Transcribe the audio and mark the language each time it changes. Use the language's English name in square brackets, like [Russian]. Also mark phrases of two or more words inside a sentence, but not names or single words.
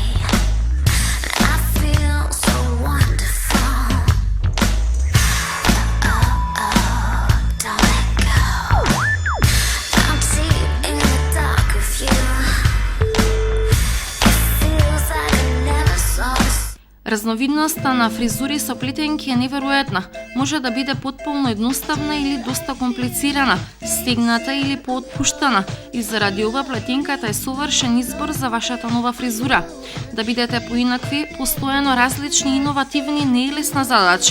[English] I feel so wonderful. Oh, don't let go. I'm deep in the dark of you. It feels like I never saw this. [Macedonian] Разновидноста на фризури со плетенки е неверојатна. Може да биде потполно едноставна или доста комплицирана, стегната или поотпуштана. И заради ова плетенката е совршен избор за вашата нова фризура. Да бидете поинакви, постојано различни и иновативни не е лесна задача.